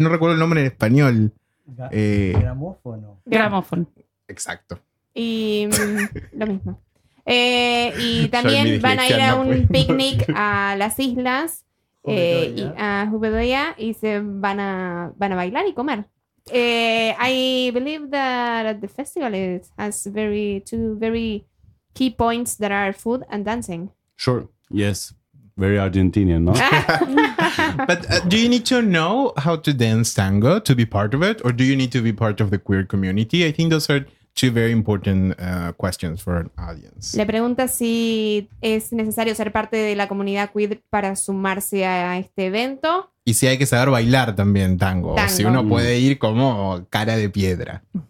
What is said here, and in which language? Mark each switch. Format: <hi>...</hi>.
<es>No recuerdo el nombre en español. Gramófono. Exacto. Y lo mismo. Y también van a ir a un picnic a las islas a Hovedøya y se van a bailar y comer.</es> <en>I believe that at the festival it has two very key points that are food and dancing. Sure. Yes. Very Argentinian, no? But do you need to know how to dance tango to be part of it? Or do you need to be part of the queer community? I think those are two very important questions for an audience.</en> <es>Le pregunta si es necesario ser parte de la comunidad queer para sumarse a este evento. Y si hay que saber bailar también tango. Tango. Si uno puede ir como cara de piedra.</es>